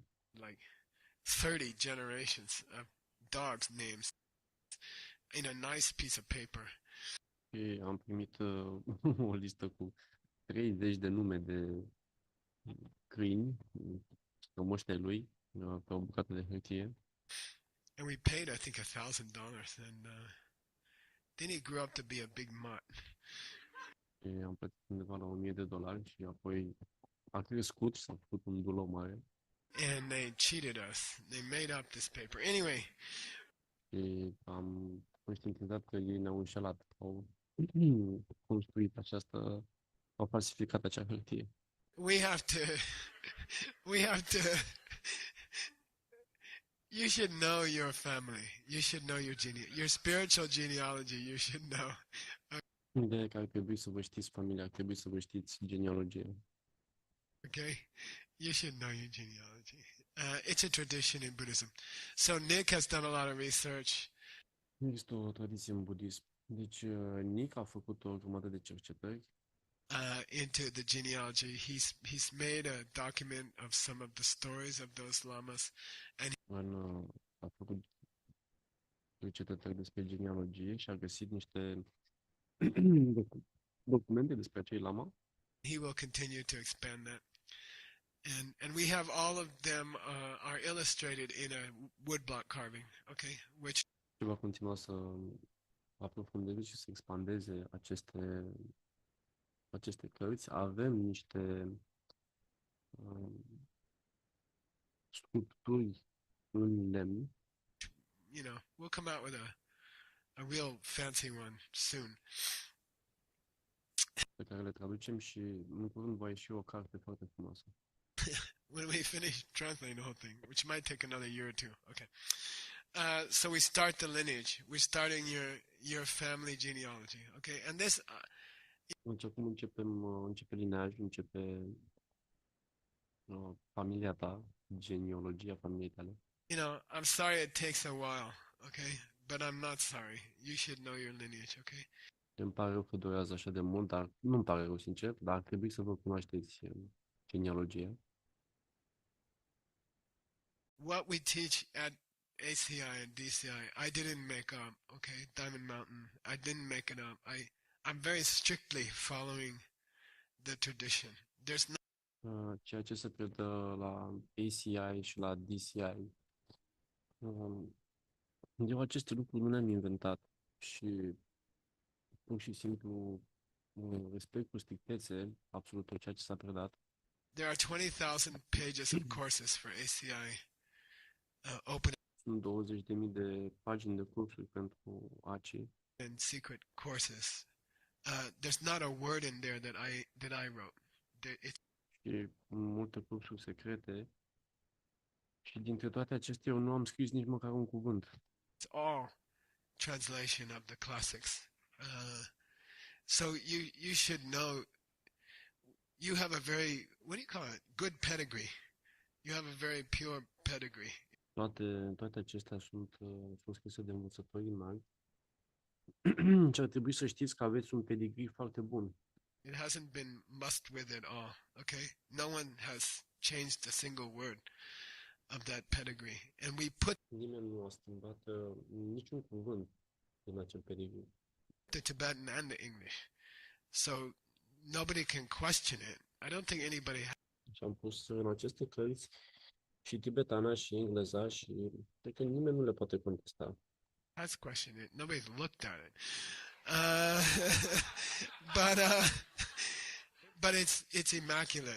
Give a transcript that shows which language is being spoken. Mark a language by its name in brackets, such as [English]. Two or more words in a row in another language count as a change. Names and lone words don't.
[English] Like 30 generations of dogs' names in a nice piece of paper. [Romanian] și am primit o listă cu 30 de nume de câini, moștei lui, pe o bucată de hârtie. [English] And we paid, I think, $1,000. And then he grew up to be a big mutt. [Romanian] Și am plătit undeva la $1,000 și apoi a crescut și s-a făcut un dulou mare [English] and they cheated us. They made up this paper. Anyway, [Romanian] și am conștientizat că ei ne-au înșelat, au construit au falsificat acea hârtie. [English] we have to, we have to, you should know your family. You should know your spiritual genealogy. You should know. [Romanian] Ideea e că ar trebui să vă știți familia, ar trebui să vă știți genealogia. [English] Okay? You should know your genealogy. It's a tradition in Buddhism. So Nick has done a lot of research. [Romanian] Există o tradiție în budism. Deci Nick a făcut o grămadă de cercetări [English] Into the genealogy. He's made a document of some of the stories of those lamas. [Romanian] a făcut cercetări despre genealogie și a găsit niște documente despre acei lama. [English] He will continue to expand that. And we have all of them are illustrated in a woodblock carving, okay? Which [Romanian] Și va continua să aprofundeze și să expandeze aceste cărți. Avem niște sculpturi în lemn. [English] you know, we'll come out with a real fancy one soon. [Romanian] Pe care le traducem și în curând va ieși o carte foarte frumoasă. [English] When we finish translating the whole thing, which might take another year or two. Okay. So we start the lineage. We're starting your family genealogy. Okay. And this, [Romanian] Deci acum începe lineajul, începe familia ta, genealogia familiei tale. [English] you know, I'm sorry it takes a while. Okay. But I'm not sorry. You should know your lineage. Okay. [Romanian] Îmi pare rău că durează așa de mult, dar nu-mi pare rău, sincer, dar ar trebui să vă cunoașteți genealogia. [English] What we teach at ACI and DCI, I didn't make up, okay? Diamond Mountain, I didn't make it up. I'm very strictly following the tradition. There's no [Romanian] Ceea ce se predă la ACI și la DCI. Eu aceste lucruri nu le-am inventat și pur și simplu respect cu strictețe absolut tot ceea ce s-a predat. [English] There are 20,000 pages of courses for ACI open [Romanian] Sunt 20.000 de pagini de cursuri pentru ACI. [English] and secret courses. There's not a word in there that I wrote. It's [Romanian] Și multe cursuri secrete. Și dintre toate acestea eu nu am scris nici măcar un cuvânt. [English] all translation of the classics. So you should know. You have a very, what do you call it? Good pedigree. You have a very pure pedigree. [Romanian] Toate acestea sunt scrise de învățători înalți. Și ar trebui să știți că aveți un pedigree foarte bun. [English] It hasn't been mussed with at all. Okay, no one has changed a single word of that pedigree, and we put [Romanian] Nimeni nu a schimbat niciun cuvânt din acel pedigree. [English] the Tibetan and the English, so nobody can question it. I don't think anybody [Romanian] Și am pus în aceste cărți și tibetana și engleza și cred că nimeni nu le poate contesta. [English] has questioned it. Nobody's looked at it. But it's immaculate.